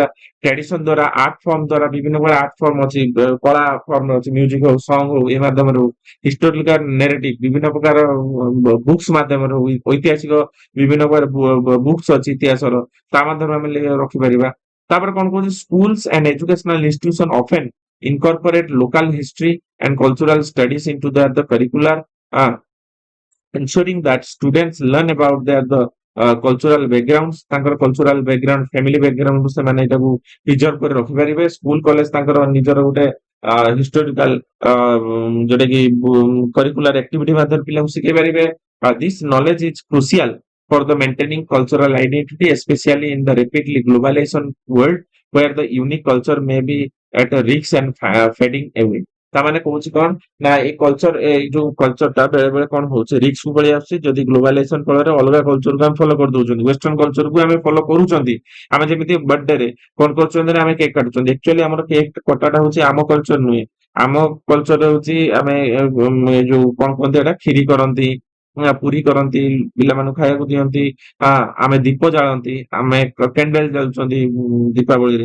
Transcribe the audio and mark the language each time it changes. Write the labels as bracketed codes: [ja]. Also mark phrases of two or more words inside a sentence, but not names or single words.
[or] ଟ୍ରାଡିସନ ଦ୍ୱାରା, [en] art form [or] ଦ୍ୱାରା, ବିଭିନ୍ନ ପ୍ରକାର [en] art form [or] ଅଛି, କଳା ଫର୍ମ ଅଛି, ମ୍ୟୁଜିକ ହଉ, ସଙ୍ଗ ହଉ, ଏ ମାଧ୍ୟମରେ ହଉ। [en] historical narrative, [or] ବିଭିନ୍ନ ପ୍ରକାର ବୁକ୍ସ ମାଧ୍ୟମରେ ହଉ, ଐତିହାସିକ ବିଭିନ୍ନ ପ୍ରକାର ବୁକ୍ସ ଅଛି ଇତିହାସର, ତା ମାଧ୍ୟମରେ ଆମେ ରଖିପାରିବା। ତାପରେ କଣ କହୁଛି, [en] schools and educational institution often incorporate local history and cultural studies into the curricular, uh, ensuring that students learn about cultural backgrounds, ତାଙ୍କର cultural background, family background [or] ରୁ ସେମାନେ ଏଟାକୁ ପ୍ରିଜର୍ଭ କରି ରଖିପାରିବେ। [en] school college [or] ତାଙ୍କର ନିଜର ଗୋଟେ ହିଷ୍ଟୋରିକାଲ ଯୋଉଟା କି [en] curricular activity [or] ମାଧ୍ୟମରେ ପିଲାଙ୍କୁ ଶିଖେଇ ପାରିବେ। [en] this knowledge is crucial for the maintaining cultural identity, especially in the rapidly globalization world where the unique culture may be at a risk and fading away। [or] ତାମାନେ କହୁଛି କଣ ନା ଏଇ କଲଚର, ଏଇ ଯୋଉ କଲଚରଟା ବେଳେ ବେଳେ କଣ ହଉଛି, ରିକ୍ସ କୁ ପଳେଇ ଆସୁଛି। ଯଦି ଗ୍ଲୋବାଲାଇଜେସନ ଫଳରେ ଅଲଗା କଲଚରକୁ ଆମେ ଫଲୋ କରିଦଉଛନ୍ତି, ୱେଷ୍ଟର୍ଣ୍ଣ କଲଚରକୁ ଆମେ ଫଲୋ କରୁଛନ୍ତି। ଆମେ ଯେମିତି ବର୍ଥଡେରେ କଣ କରୁଛନ୍ତି ନା ଆମେ କେକ୍ କାଟୁଛନ୍ତି, ଆକ୍ଚୁଆଲି ଆମର କେକ୍ କଟାଟା ହଉଛି ଆମ କଲଚର ନୁହେଁ। ଆମ କଲଚର ହଉଛି ଆମେ ଯୋଉ କଣ କୁହନ୍ତି ଏଟା, କ୍ଷୀରି କରନ୍ତି, ପୁରୀ କରନ୍ତି, ପିଲାମାନଙ୍କୁ ଖାଇବାକୁ ଦିଅନ୍ତି, ଆମେ ଦୀପ ଜାଳନ୍ତି, ଆମେ କ୍ୟାଣ୍ଡେଲ ଜାଳୁଛନ୍ତି ଦୀପାବଳିରେ।